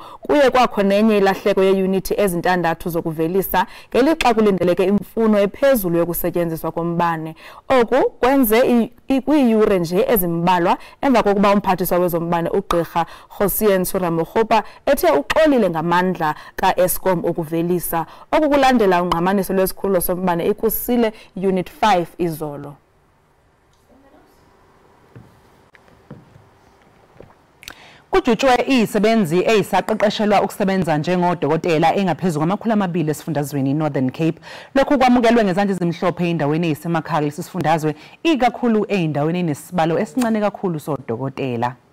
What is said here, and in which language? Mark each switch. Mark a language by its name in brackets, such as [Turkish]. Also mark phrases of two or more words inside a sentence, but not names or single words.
[Xhosa] Kuye kwakho nenye ilahleko yeeyunithi ezintandathu zokuvelisa ngelixa kulindeleke imfuno ephezulu yokusetyenziswa kombane. Oku kwenze kwiiyure nje ezimbalwa emva kokuba umphathiswa wezombane uGqirha Hosien Suramogopa ethe uxolile ngamandla ka-Eskom okuvelisa. Oku kulandela ungqamaniso lwesikhululo sombane iKusile Unit 5 izolo. [Zulu] Kujutshwe izisebenzi ezisaqeqeshelwa ukusebenza njengodokotela engaphezulu kwama-200 esifundazweni Northern Cape. Lokhu kwamukelwe ngezandla ezimhlophe endaweni ezisemakhaya lesifundazwe ikakhulu endaweni enesibalo esincane kakhulu sodokotela.